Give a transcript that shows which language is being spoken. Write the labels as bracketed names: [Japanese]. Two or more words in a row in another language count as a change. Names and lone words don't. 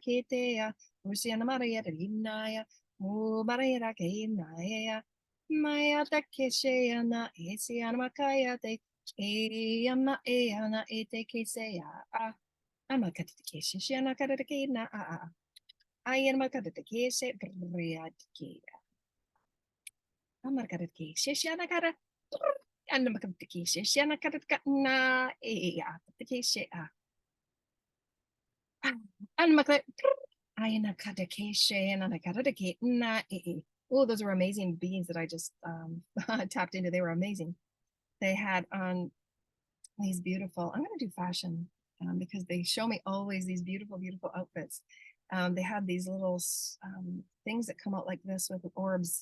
[English] kite ya usiana maria rinaya maria kina ya Maya ta keseyana esiana makaya te eyama eyana ete keseya amakata keseyana kata kena ayana makata kese briadkia amakata keseyana kata anda makata keseyana kata na eya kese anda makata ayana kata keseyana kata kena Oh, those were amazing beans that I just tapped into. They were amazing. They had on these beautiful, I'm going to do fashion because they show me always these beautiful, beautiful outfits. They had these little things that come out like this with orbs.